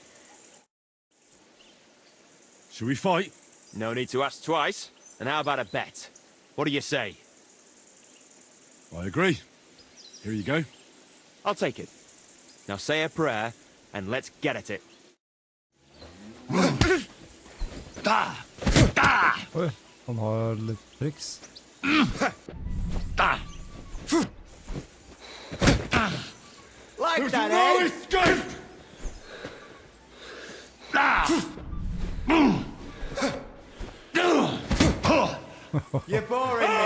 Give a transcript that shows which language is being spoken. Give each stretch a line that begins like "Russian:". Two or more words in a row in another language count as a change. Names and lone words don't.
English: Should we fight? No need to ask twice. And how about a bet? What do you say? I agree. Here you go. I'll take it. Now say a prayer, and let's get at it.
Norwegian: Oi, han har litt triks.
English: Like that, eh? escape! You're boring me.